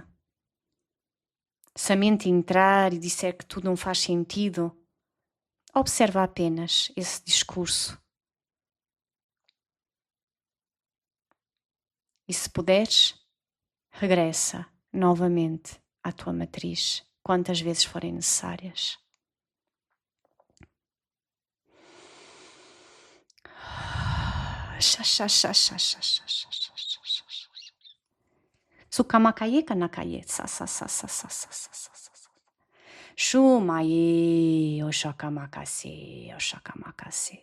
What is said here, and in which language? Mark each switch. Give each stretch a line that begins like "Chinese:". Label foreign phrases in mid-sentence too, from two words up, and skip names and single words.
Portuguese: Se a mente entrar e disser que tudo não faz sentido, observa apenas esse discurso. E se puderes, regressa novamente à tua matriz, quantas vezes forem necessárias. Sukamakaye kanakaye sa sa sa sa sa sa sa sa sa. Shumaye oshakamakase oshakamakase.